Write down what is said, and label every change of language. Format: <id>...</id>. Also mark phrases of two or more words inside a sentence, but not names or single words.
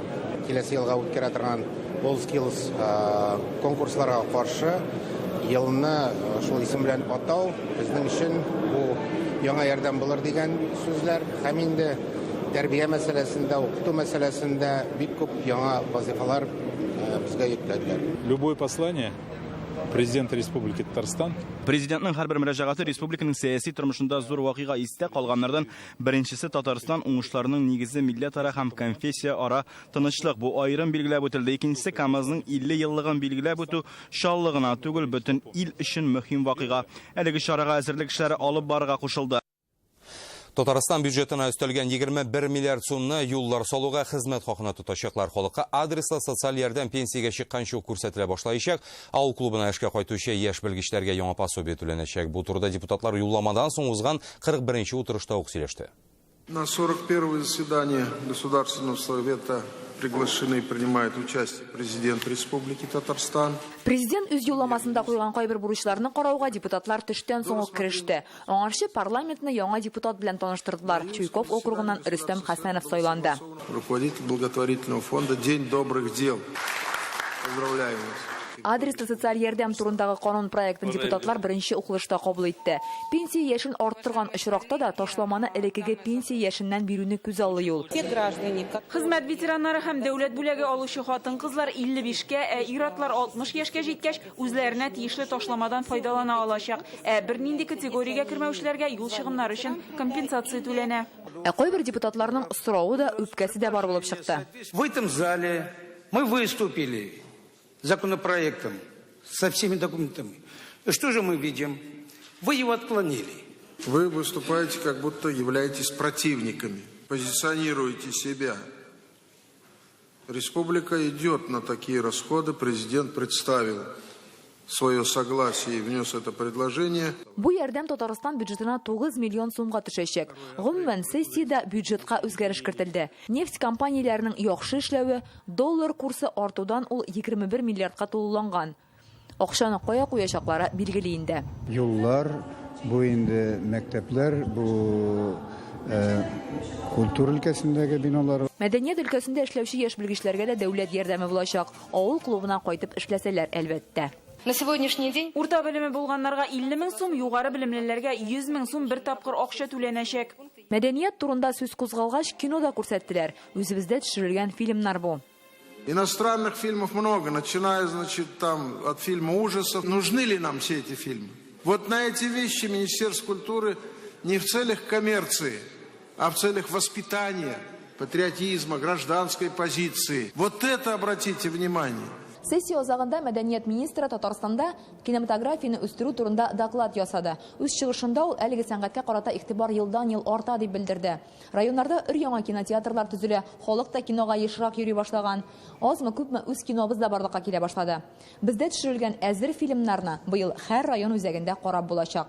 <tt>Киләсе елга үткәрә торган WorldSkills конкурсларга каршы елны шул исем белән атау безнең өчен бу яңа ярдәм булыр дигән сүзләр һәм инде тәрбия мәсьәләсендә, укыту мәсьәләсендә бик күп яңа вазифалар безгә йөкләделәр.</tt> <ru>Любое послание президента Республики Татарстан.</ru> <tt>Президентның һәрбер мөрәҗәгате республиканың сәяси тормышында зур вакыйга истә калганнардан беренчесе Татарстан уңышларының нигезе милләтара һәм конфессия ара тынычлык. Бу аерым билгеләп үтелде. Икенчесе КАМАЗның 50 еллыгын билгеләп үтү шаллыгына түгел, бөтен ил өчен мөһим вакыйга. Әлеге чарага әзерлек эшләре алып барырга кушылды. Татарстан бюджетына өстәлгән 21 миллиард сумны юллар салуга хезмәт хакына тотачаклар. Халыкка адреслы социаль ярдәм пенсиягә чыкканчы күрсәтелә башлаячак. Авыл клубына эшкә кайтучы яшь белгечләргә яңа пособие түләнәчәк. Бу турыда депутатлар юлламадан соң узган 41-нче утырышта ук сөйләште.</tt> <ru>На 41-е заседание Государственного совета приглашены и принимает участие президент Республики Татарстан.</ru> <tt>Президент үз юлламасында қойған кайбер бурычларны карауга депутатлар төштән соң ук киреште. Аңарчы парламентны яңа депутат белән таныштырдылар. Чуйков округыннан Рөстәм Хәсәнов сайланды.</tt> <ru>Руководитель благотворительного фонда «День добрых дел». Поздравляю вас.</ru> <tt>Адреслы социаль ярдәм турындагы канун проектын депутатлар беренче укылышта кабул итте. Пенсия яшен арттырган очракта да ташламаны элекеге пенсия яшеннән бирүне күз алды ул. Хезмәт ветераннары һәм дәүләт бүләге алучы хатын-кызлар 55-кә, иратлар 60 яшькә җиткәч үзләренә тиешле ташламадан файдалана алачак. Бернинди категориягә кермәүчеләргә юл чыгымнары өчен компенсация түләнә. Кайбер депутатларның сорауы да үпкәсе дә бар булып чыкты.</tt> <ru>В этом зале мы выступили законопроектом со всеми документами. И что же мы видим? Вы его отклонили. Вы выступаете, как будто являетесь противниками, позиционируете себя. Республика идет на такие расходы. Президент представил свое согласие и внес это предложение.</ru> <tt>Бу ярдәм Татарстан бюджетына 9 миллион сумга төшәчәк. Гомумән сессиядә бюджетка үзгәреш кертелде. Нефть компанияләренең яхшы эшләве, доллар курсы артудан ул 21 миллиардка тулыланган. Акчаны кая куячаклары билгеле инде. Юллар, бу инде мәктәпләр, бу культура өлкәсендәге биналар. Мәдәният өлкәсендә эшләүче яшь белгечләргә дә дәүләт ярдәме булачак. Авыл клубына кайтып эшләсәләр, әлбәттә.</tt> <ru>На сегодняшний день</ru> <tt>урта белеме булганнарга 50 000 сум, югары белемлеләргә 100 000 сум бер тапкыр акча түләнәчәк. Мәдәният турында сүз кузгалгач, кинода күрсәттеләр. Үзебездә төшерелгән фильмнар бу.</tt> <ru>Иностранных фильмов много, начиная, значит, там от фильма ужасов. Нужны ли нам все эти фильмы? Вот на эти вещи Министерство культуры не в целях коммерции, а в целях воспитания, патриотизма, гражданской позиции. Вот это обратите внимание.</ru> <tt>Сессия озагында мәдәният министры Татарстанда кинематографияны үстерү турында доклад ясады. Үз чыгышында ул әлеге сәнгатькә карата игътибар елдан-ел арта дип белдерде. Районнарда өр-яңа кинотеатрлар төзелә, халык та кинога ешрак йөри башлаган. Азмы-күпме үз кинобыз да барлыкка килә башлады. Бездә төшерелгән әзер фильмнарны быел һәр район үзәгендә карап булачак.</tt>